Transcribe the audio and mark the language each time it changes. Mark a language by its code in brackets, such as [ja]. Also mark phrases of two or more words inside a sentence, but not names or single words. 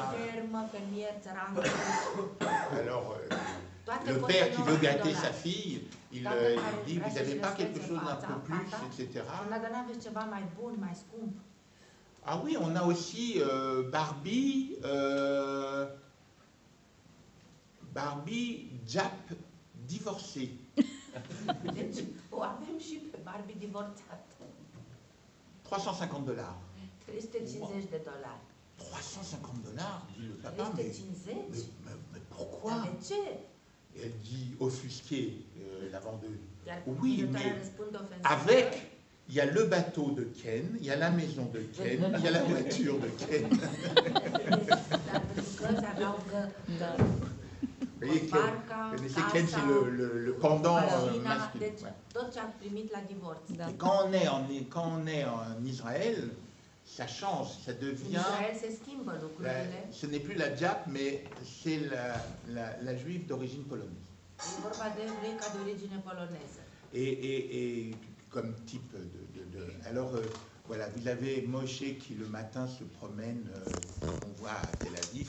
[fr] Alors, le père qui veut gâter sa fille, il dit, vous n'avez pas quelque chose d'un peu plus, etc. Ah oui, on a aussi Barbie... Barbie Jap divorcée. [ro] Deci o avem și pe Barbie divorțată. $350. [fr] $350. $350, dit le papa, mais pourquoi? [ro] Dar de ce? [fr] Et elle dit offusquée, la vendeuse. [ro] Iar [fr] Oui, mais [ro] vânzătoarea răspunde ofensivă. [fr] avec, il y a le bateau de Ken, il y a la maison de Ken, il y a la voiture de Ken. [ro] Dar pentru că îți aveau că [fr] Vous voyez, [ro] barca, [fr] Ken, c'est le pendant [ro] mașina, [fr] masculin. [ro] deci [fr] Ouais. [ro] tot ce a primit la divorț. Da. [fr] Et quand on est en Israël, ça change, ça [ro] În [fr] devient... [ro] Israel se schimbă lucrurile. [fr] Ce n'est plus la diap, mais c'est la juive d'origine polonaise. [ro] E vorba de evreica de origine poloneză. [fr] Et comme type alors, voilà, vous avez Moshe qui le matin se promène, on voit à Tel Aviv,